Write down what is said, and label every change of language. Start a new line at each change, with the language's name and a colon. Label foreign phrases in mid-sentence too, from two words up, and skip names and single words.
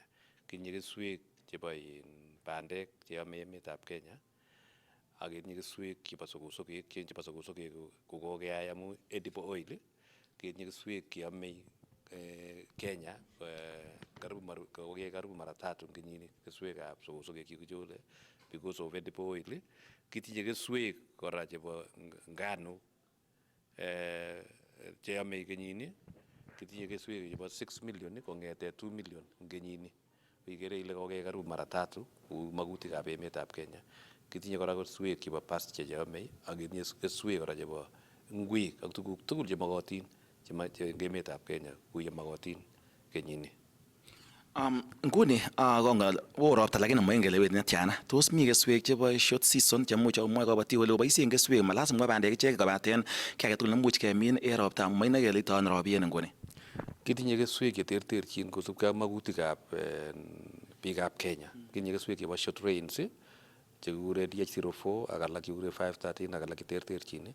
Kalenjin: Kitinye keswek chebo bandek cheyome emetab Kenya ak ketinye keswek chebo sokosokek, chebo sokosokek ko kokeyai amu
English: edible oil.
Kalenjin: Ketinye keswek cheyome Kenya
Swahili: karibu mara tatu
Kalenjin: en kenyini keswekab sokosokek chekichole
English: because of edible oil.
Kalenjin: Kitinye keswek kora chebo nganuk cheyome kenyini. Kitinye keswek chebo 6 million kong'ete 2 million en kenyini. Ikere ile kokeyai
Swahili: karibu mara tatu
Kalenjin: kou makutikab emetab Kenya. Kitinye kora keswek chebo pasture cheyome ak kitinye keswek kora chebo ngwek ak tuguk tugul chemokotin en emetab Kenya kou yemokotin kenyini. Nguni oo ropta lakini moingen kele wet netyana. Tos mi keswek chebo
English: short season
Kalenjin: chemuch komwa kabatik kole koboisien keswek ma lazima bandek ichek kobaten ki age tugul nemuch kemin en ropta moinoe kele ito ano ropien nguni. Kitinye keswek cheterterchin kosubkei ak makutikab biikab Kenya. Kitinye keswek chebo
English: short rains
Kalenjin: chekikure DH04 ak alak chekikure 513 ak alak cheterterchin.